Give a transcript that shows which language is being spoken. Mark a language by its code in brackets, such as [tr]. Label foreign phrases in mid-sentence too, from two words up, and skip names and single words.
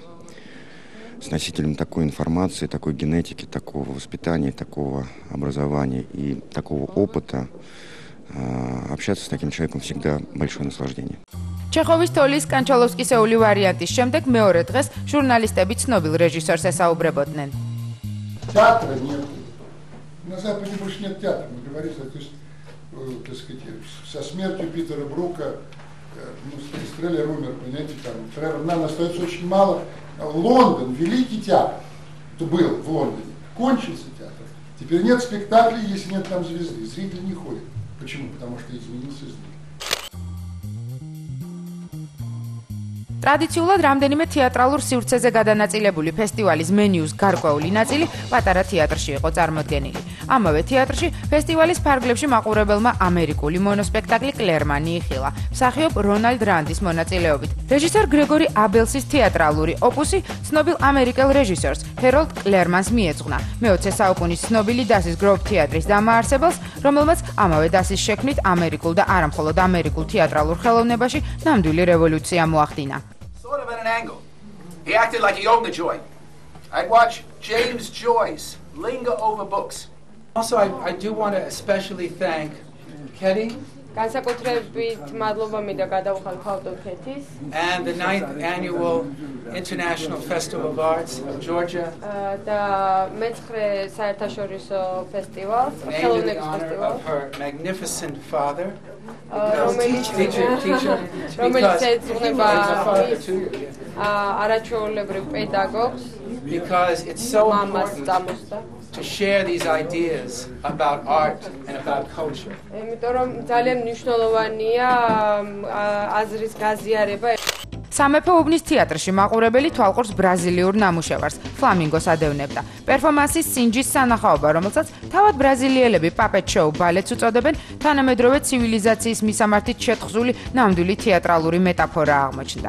[ru] С носителем такой информации, такой генетики, такого воспитания, такого образования и такого опыта общаться с таким человеком всегда большое наслаждение. [ka] ჩეხოვის თოლის კანჩალოვსკისეული ვარიანტის შემდეგ მეორე დღეს ჟურნალისტები ცნობილ რეჟისორს ესაუბრებოდნენ. [ru] Театра нет. На Западе больше нет театра. Мы говорим, то есть, так сказать, со смертью Питера Брука, Стреллер умер, понимаете, там, нам остается очень мало. Лондон, великий театр, был в Лондоне, кончился театр. Теперь нет спектаклей, если нет там звезды. Зритель не ходит. Почему? Потому что изменился зритель. [ka] ტრადიციულად რამდენიმე თეატრალურ სივრცეზე გადანაწილებული ფესტივალის მენიუს გარკვეული ნაწილი პატარა თეატრში იყო წარმოდგენილი. ამავე თეატრში ფესტივალის ფარგლებში მაყურებელმა ამერიკული მონოსპექტაკლი კლერმანი იხილა, მსახიობ რონალდ რანდის მონაწილეობით. რეჟისორ გრეგორი აბელსის თეატრალური ოპუსი ცნობილ ამერიკელ რეჟისორს ჰეროლდ კლერმანს მიეძღვნა, მე-20 საუკუნის ცნობილი დასის გროვ თეატრის დამაარსებელს, რომელმაც ამავე დასის შექმნით ამერიკულ და არამხოლოდ ამერიკულ თეატრალურ ხელოვნებაში ნამდვილი რევოლუცია მოახდინა. [en] Sort of at an angle. He acted like he owned the joint. I'd watch James Joyce linger over books. Also, I do want to especially thank Keti [ka] განსაკუთრებით მადლობა მინდა გადავხალ ავტორ ქეთის [en] and the 9th annual International Festival of Arts of Georgia. [ka] და მეცხრე საერთაშორისო ფესტივალს, [en] named in [ka] ხელოვნების [en] honor [ka] ფესტივალს, [en] of her magnificent father. [ka] რომელიც ეძღვნება არაჩვეულებრივ პედაგოგს, [en] because it's so [ka] მამას [en] important [ka] წამოსდა. [en] to share these ideas about art and about culture. [ka] იმიტომ რომ ძალიან მნიშვნელოვანია აზრის გაზიარება. სამეფო უბნის თეატრში მაყურებელი თვალყურს ბრაზილიურ ნამუშევარს ფლამინგოს ადევნებდა. პერფორმანსის სინჯის სანახაობა, რომელსაც თავად ბრაზილიელები პაპეტ შოუ ბალეტს უწოდებენ, თანამედროვე ცივილიზაციის მისამართით შეთხზული ნამდვილი თეატრალური მეტაფორა აღმოჩნდა.